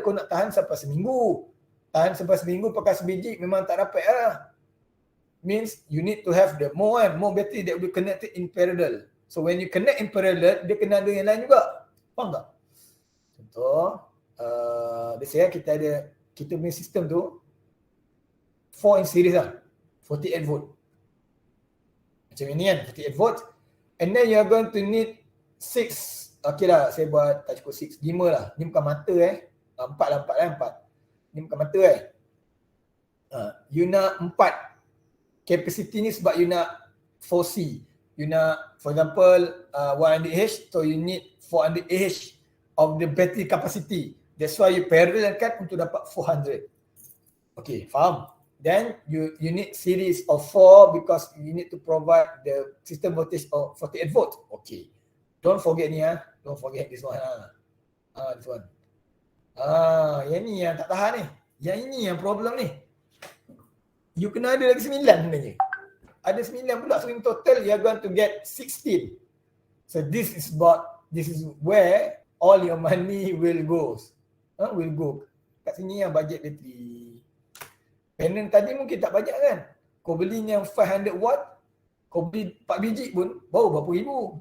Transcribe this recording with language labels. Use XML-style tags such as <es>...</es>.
<ms>Kau nak tahan sampai seminggu. Tahan sampai seminggu pakai sebiji memang tak dapat lah.</ms> <en>Means you need to have the more battery that will be connected in parallel. So when you connect in parallel,</en> <ms>dia kena ada yang lain juga. Faham tak? Contoh, biasanya kita punya sistem tu 4 in series lah. 48 volt. Macam ini kan, 48 volt.</ms> <en>And then you are going to need 6.</en> <ms>Okay lah, saya buat tak cukup 6. 5 lah. Ni bukan mata 4 lah. Ni bukan mata you nak 4 capacity ni sebab you nak 4C.</ms> <en>You nak, for example, 100Ah, so you need 400Ah of the battery capacity. That's why you</en> <ms>parallelkan untuk dapat 400. Okay, faham?</ms> <en>Then you need series of 4 because you need to provide the system voltage of 48 volt. Okay. Don't forget ni Don't forget this one this one.</en> <ms>Yang ni yang tak tahan ni. Yang ini yang problem ni. You kena ada lagi 9 sebenarnya. Ada 9 pula,</ms> <en>so in total you are going to get 16. So this is where all your money will go. Will go.</en> <ms>Kat sini yang budget bateri. Panel tadi mungkin tak banyak kan. Kau beli yang 500 watt, kau beli 4 biji pun baru berapa ribu.</ms>